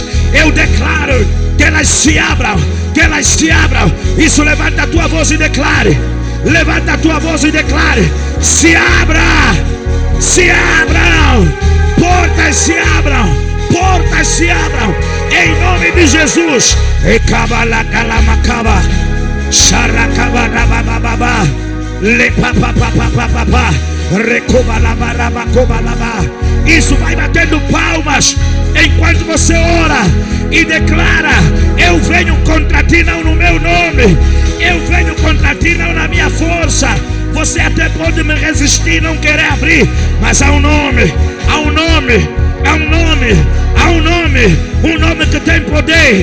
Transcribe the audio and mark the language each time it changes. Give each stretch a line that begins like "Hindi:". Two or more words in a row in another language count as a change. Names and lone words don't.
Portuguese: Eu declaro que elas se abram, que elas se abram. Isso, levanta a tua voz e declare, levanta a tua voz e declare: se abra, se abram, portas se abram, portas se abram, em nome de Jesus. E cabalacalamakaba, xaracabadabababá, lepapapapapapá, recobalabarabacobalabar. Isso, vai batendo palmas enquanto você ora e declara: eu venho contra ti não no meu nome, eu venho contra ti não na minha força. Você até pode me resistir, não querer abrir, mas há um nome, há um nome, há um nome, há um nome, um nome que tem poder.